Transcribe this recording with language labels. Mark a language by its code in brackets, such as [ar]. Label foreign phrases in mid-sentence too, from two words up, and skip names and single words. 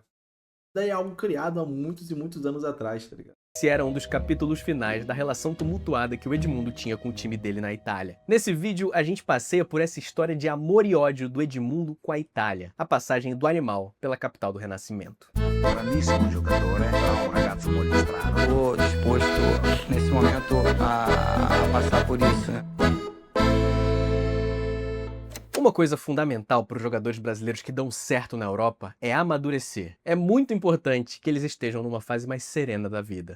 [pt] Isso daí é algo criado há muitos e muitos anos atrás, tá ligado? Esse era um dos capítulos finais da relação tumultuada que o Edmundo tinha com o time dele na Itália. Nesse vídeo, a gente passeia por essa história de amor e ódio do Edmundo com a Itália, a passagem do animal pela capital do Renascimento. [it] Grandissimo giocatore, è un ragazzo molto strano. [pt] Estou disposto nesse momento a passar por isso, né? Uma coisa fundamental para os jogadores brasileiros que dão certo na Europa é amadurecer. É muito importante que eles estejam numa fase mais serena da vida.